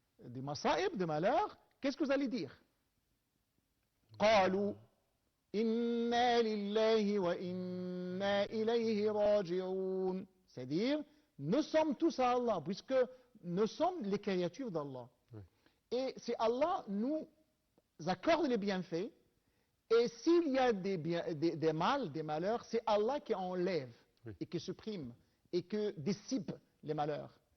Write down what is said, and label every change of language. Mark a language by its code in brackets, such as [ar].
[fr] des masaïb, des malheurs, qu'est-ce que vous allez dire? [ar] قالوا إنا لله وإنا إليه راجعون. [fr] C'est-à-dire, nous sommes tous à Allah, puisque nous sommes les créatures d'Allah. Oui. Et c'est Allah nous accorde les bienfaits. Et s'il y a des mal, des malheurs, c'est Allah qui enlève et qui supprime et qui dissipe les malheurs.